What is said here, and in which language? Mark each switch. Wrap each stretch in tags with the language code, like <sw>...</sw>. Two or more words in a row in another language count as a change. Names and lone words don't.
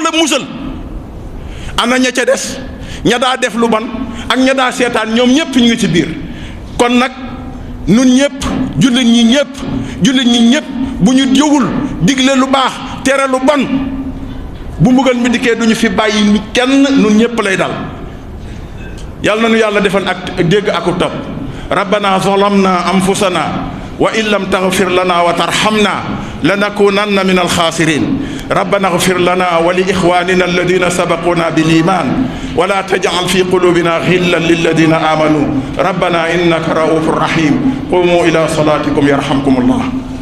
<wo>la musal ana ña ca des ña daa def lu bon ak ña daa seetaan ñoom ñëpp ñu ngi ci biir kon nag nun ñëpp jullit ñi ñëpp bu ñu jógul digle lu baax tere lu bon bu mbugal mi dikkee duñu fi bàyyi kenn nun ñëpp lay dal yàlla na nu yàlla defal ak dégg aku topp</wo> <ar>ربنا ظلمنا أنفسنا وإن لم تغفر لنا وترحمنا لنكونن من الخاسرين ربنا اغفر لنا ولإخواننا الذين سبقونا بالإيمان ولا تجعل في قلوبنا غلا للذين آمنوا ربنا إنك رؤوف رحيم قوموا إلى صلاتكم يرحمكم الله</ar>